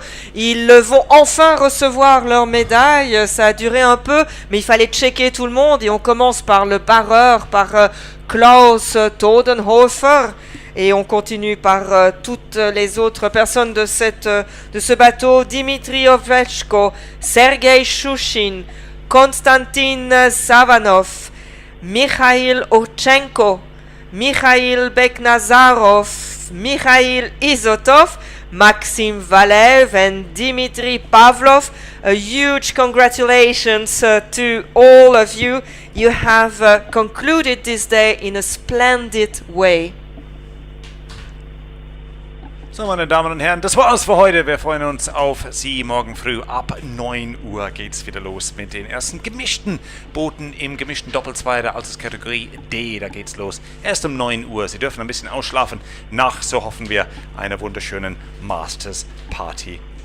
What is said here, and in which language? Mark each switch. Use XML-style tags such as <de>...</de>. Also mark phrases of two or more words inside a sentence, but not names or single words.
<fr>Ils vont enfin recevoir leur médaille. Ça a duré un peu, mais il fallait checker tout le monde. Et on commence par le barreur, par Klaus Todenhofer. Et on continue par toutes les autres personnes de ce bateau.</fr> <en>Dimitri Ovechko, Sergei Shushin, Konstantin Savanov, Mikhail Ochenko, Mikhail Beknazarov, Mikhail Izotov, Maxim Valev and Dmitry Pavlov. A huge congratulations to all of you. You have concluded this day in a splendid way. So,</en> <de>meine Damen und Herren, das war's für heute. Wir freuen uns auf Sie morgen früh. Ab 9 Uhr geht's wieder los mit den ersten gemischten Booten im gemischten Doppel-2 der Alterskategorie D. Da geht's los. Erst um 9 Uhr. Sie dürfen ein bisschen ausschlafen. Nach, so hoffen wir, einer wunderschönen Masters-Party heute Abend.</de>